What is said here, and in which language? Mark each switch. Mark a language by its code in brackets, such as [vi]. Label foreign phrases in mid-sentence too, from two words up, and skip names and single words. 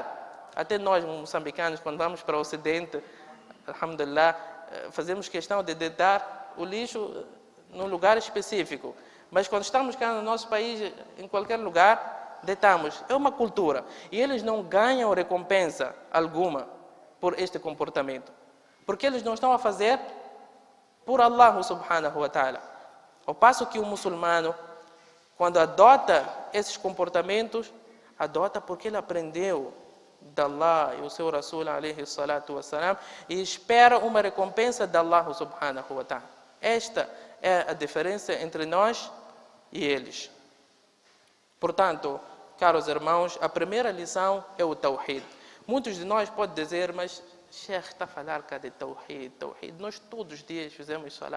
[pt] Até nós, moçambicanos, quando vamos para o Ocidente, alhamdulillah, fazemos questão de deitar o lixo num lugar específico. Mas quando estamos cá no nosso país, em qualquer lugar, deitamos. É uma cultura. E eles não ganham recompensa alguma por este comportamento. Porque eles não estão a fazer por [ar] الله سبحانه وتعالى. [pt] Ao passo que o muçulmano, quando adota esses comportamentos, adota porque ele aprendeu de Allah e o seu Rasul [ar] عليه الصلاة والسلام, [pt] e espera uma recompensa de [ar] الله سبحانه وتعالى. [pt] Esta é a diferença entre nós e eles. Portanto, caros irmãos, a primeira lição é o Tawhid. Muitos de nós podem dizer, mas Sheikh está a falar cá de Tawhid. Nós todos os dias fizemos salat.